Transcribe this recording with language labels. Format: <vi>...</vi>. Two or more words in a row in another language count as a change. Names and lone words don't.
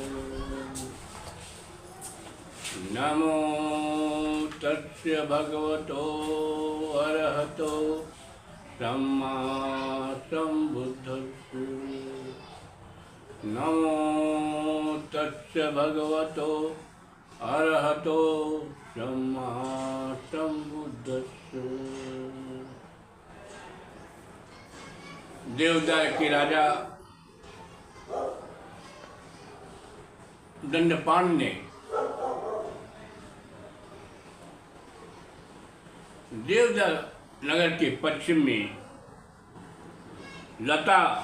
<pi>नमो तस्य भगवतो अरहतो सम्मा सम्बुद्धस्य। नमो तस्य भगवतो अरहतो सम्मा सम्बुद्धस्य।</pi> <hi>देवदाय के राजा दंडपाण ने देवदा नगर के पश्चिम में लता</hi>